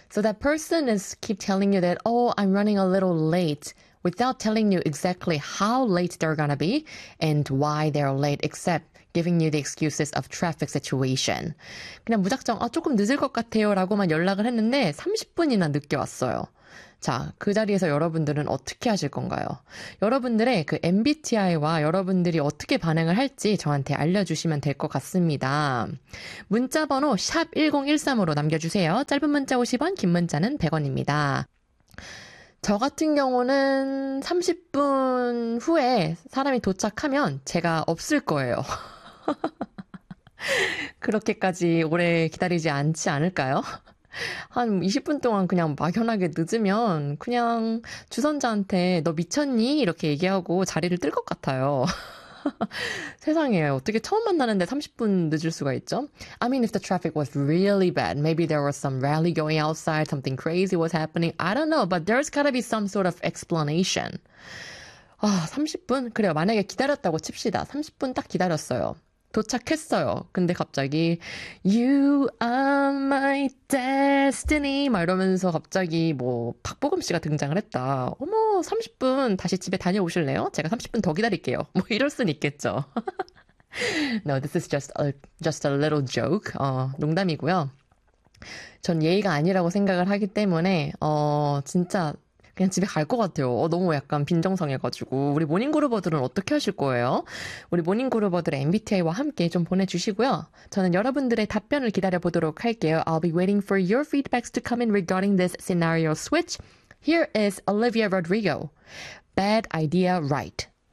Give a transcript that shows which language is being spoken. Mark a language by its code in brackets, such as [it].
[en] So that person is keep telling you that, oh, I'm running a little late without telling you exactly how late they're going to be and why they're late, except giving you the excuses of traffic situation. [ko] 그냥 무작정 조금 늦을 것 같아요 라고만 연락을 했는데 30분이나 늦게 왔어요. 자, 그 자리에서 여러분들은 어떻게 하실 건가요? 여러분들의 그 MBTI와 여러분들이 어떻게 반응을 할지 저한테 알려주시면 될 것 같습니다. 문자번호 샵1013으로 남겨주세요. 짧은 문자 50원, 긴 문자는 100원입니다. 저 같은 경우는 30분 후에 사람이 도착하면 제가 없을 거예요. 그렇게까지 오래 기다리지 않지 않을까요? 한 20분 동안 그냥 막연하게 늦으면 그냥 주선자한테 너 미쳤니? 이렇게 얘기하고 자리를 뜰 것 같아요. 세상에 어떻게 처음 만나는데 30분 늦을 수가 있죠? [en] I mean, if the traffic was really bad, maybe there was some rally going outside, something crazy was happening. I don't know, but there's gotta be some sort of explanation. [ko] 아, 30분? 그래요. 만약에 기다렸다고 칩시다. 30분 딱 기다렸어요. 도착했어요. 근데 갑자기 [en] You are my destiny [ko] 막 이러면서 갑자기 뭐 박보검 씨가 등장을 했다. 어머, 30분 다시 집에 다녀오실래요? 제가 30분 더 기다릴게요. 뭐 이럴 순 있겠죠. [en] No, this is just a little joke. [ko] 농담이고요. 전 예의가 아니라고 생각을 하기 때문에 진짜 그냥 집에 갈 것 같아요. 너무 약간 빈정성해가지고. 우리 모닝그루버들은 어떻게 하실 거예요? 우리 모닝그루버들의 MBTI와 함께 좀 보내주시고요. 저는 여러분들의 답변을 기다려보도록 할게요. [en] I'll be waiting for your feedbacks to come in regarding this scenario switch. Here is Olivia Rodrigo. Bad idea, right.